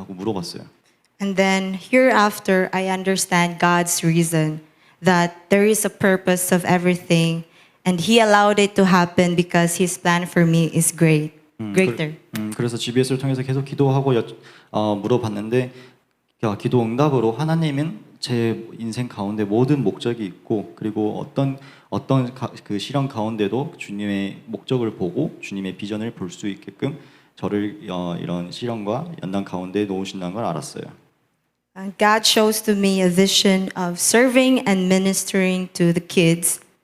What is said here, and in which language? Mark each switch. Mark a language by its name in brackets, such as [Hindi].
[Korean] 하고 물어봤어요. [English] And then hereafter, I understand God's reason that there is a purpose of everything, and He allowed it to happen because His plan for me is greater. [Korean] 그래서 GBS를 통해서 계속 기도하고 물어봤는데 기도 응답으로 하나님은 제 인생 가운데 모든 목적이 있고 그리고 그 시련 가운데도 주님의 목적을 보고 주님의 비전을 볼 수 있게끔 저를 이런 시련과 연단 가운데 놓으신다는 걸 알았어요. [English] And God shows to me a vision of serving and ministering to the kids,